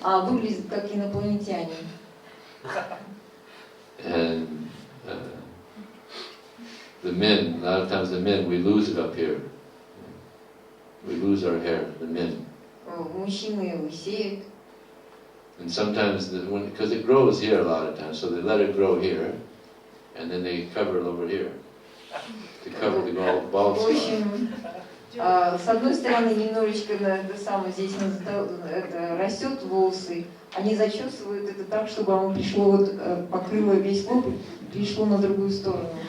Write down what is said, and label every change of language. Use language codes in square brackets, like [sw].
[ru] Выглядят как инопланетяне. [en] And the men, a lot of times the men, we lose it up here. We lose our hair, the men. [ru] Мужчины лысеют. [en] And sometimes, because it grows here a lot of times, so they let it grow here, and then they cover it over here to cover the bald [ru] В [en] spot. [ru] общем, с одной стороны, немножечко здесь растет волосы, они зачесывают это так, чтобы оно пришло, покрыло весь лоб, пришло на другую сторону.